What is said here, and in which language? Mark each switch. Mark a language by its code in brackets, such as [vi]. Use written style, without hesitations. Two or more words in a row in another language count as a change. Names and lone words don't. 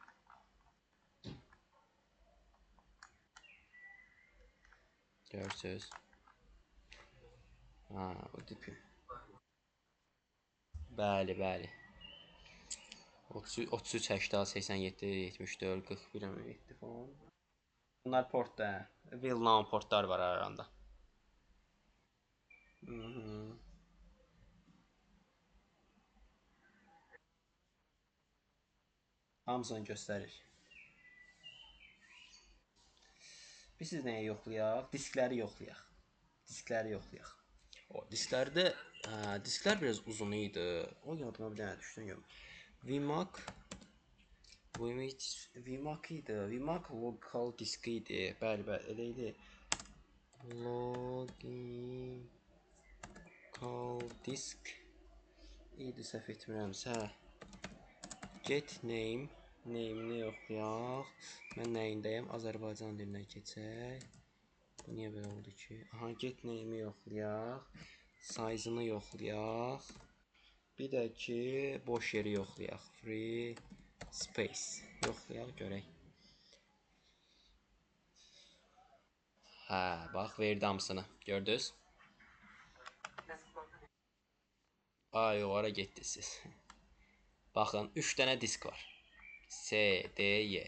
[az] Görürsünüz. O tipi. Bəli. 33, 80, 87, 74, 41, 7 falan. Bunlar portda. Well-known portlar var arasında. Hamısını göstərir. Biz siz nəyə yoxlayaq? Diskləri yoxlayaq. O disklərdə disklər biraz uzun idi. O yadıma bir dənə düşdü. Vmac Vmac idi. Vmac local disk idi. Bəli, bəli, elə idi. Local disk idi, səhv etmirəmsə. [en] Get name, [az] name-ni yoxlayaq. Mən nəyindəyəm? Azərbaycan dilinə keçək. Bu niyə belə oldu ki? Aha, [en] get name- [az] i yoxlayaq. Size-ını yoxlayaq. Bir də ki, boş yeri yoxlayaq. [en] Free space. [az] Yoxlayaq, görək. Hə, bax, verdi hamısını. Gördünüz? Ay, o ara getdiniz siz. Baxın, 3 dənə disk var. C, D, Y.